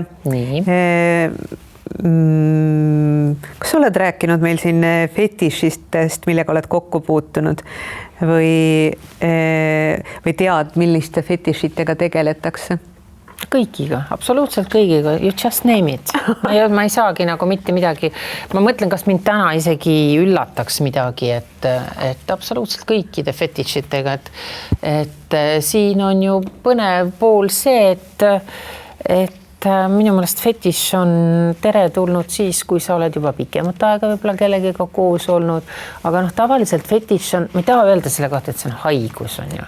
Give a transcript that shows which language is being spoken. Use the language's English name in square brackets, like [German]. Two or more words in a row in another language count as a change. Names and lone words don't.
[Estonian] Nii. Kas sa oled rääkinud meil siin fetišistest, millega oled kokku puutunud või tead, milliste fetišitega tegeletakse? Kõigiga, absoluutselt kõigiga, [English] you just name it. [Estonian] Ma ei saagi nagu mitte midagi, ma mõtlen, kas mind täna isegi üllataks midagi, et absoluutselt kõikide fetišitega, et siin on ju põnev pool see, et minu meelest fetiš on teretulnud siis, kui sa oled juba pikemat aega võib-olla kellegiga koos olnud, aga noh, tavaliselt fetiš on, ma ei taha öelda selle kohta, et see on haigus on ju.